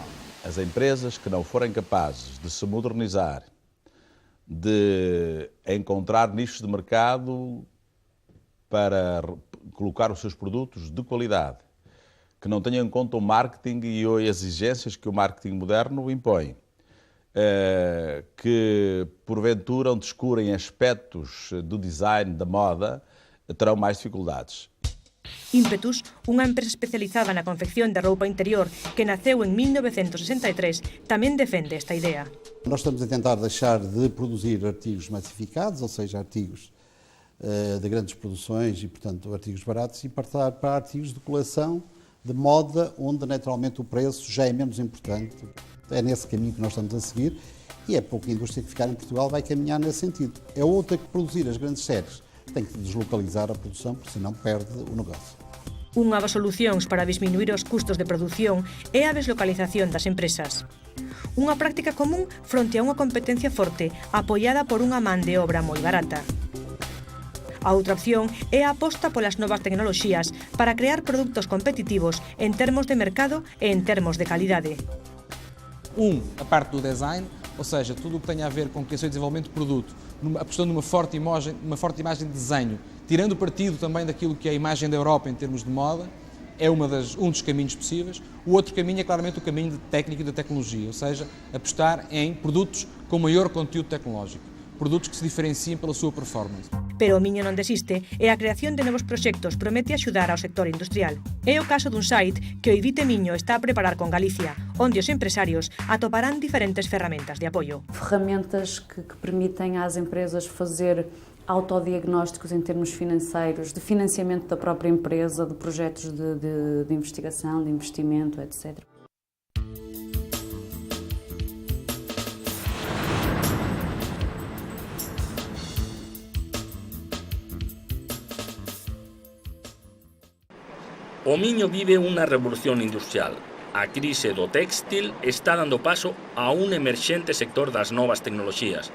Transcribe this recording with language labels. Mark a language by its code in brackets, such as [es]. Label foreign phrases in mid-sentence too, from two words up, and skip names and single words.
[pt] As empresas que não forem capazes de se modernizar, de encontrar nichos de mercado para colocar os seus produtos de qualidade, que não tenham em conta o marketing e as exigências que o marketing moderno impõe, que porventura descurem aspectos do design, da moda, terão mais dificuldades. [gl] Impetus, unha empresa especializada na confección de roupa interior que naceu en 1963, tamén defende esta idea. [pt] Nós estamos a tentar deixar de produzir artigos massificados, ou seja, artigos de grandes produções e, portanto, artigos baratos, e passar para artigos de coleção, de moda, onde naturalmente o preço já é menos importante. É nesse caminho que nós estamos a seguir e é pouca indústria que ficar em Portugal vai caminhar nesse sentido. É outra que produzir as grandes séries tem que deslocalizar a produção, porque senão perde o negócio. [gl] Unha das solucións para disminuir os custos de produción é a deslocalización das empresas. Unha práctica común fronte a unha competencia forte apoiada por unha man de obra moi barata. A outra opción é a aposta polas novas tecnoloxías para crear produtos competitivos en termos de mercado e en termos de calidade. [pt] A parte do design, ou seja, tudo o que tenha a ver com criação e desenvolvimento de produto, apostando numa forte imagem de desenho, tirando partido também daquilo que é a imagem da Europa em termos de moda, é um dos caminhos possíveis. O outro caminho é claramente o caminho de técnica e de tecnologia, ou seja, apostar em produtos com maior conteúdo tecnológico, produtos que se diferenciem pela sua performance. [gl] Pero o Miño non desiste e a creación de novos proxectos promete axudar ao sector industrial. É o caso dun site que o IDITE Miño está a preparar con Galicia, onde os empresarios atoparán diferentes ferramentas de apoio. [pt] Ferramentas que permitem às empresas fazer autodiagnósticos em termos financeiros, de financiamento da própria empresa, de projetos de investigação, de investimento, etc. [gl] O Miño vive unha revolución industrial. A crise do téxtil está dando paso a un emerxente sector das novas tecnoloxías.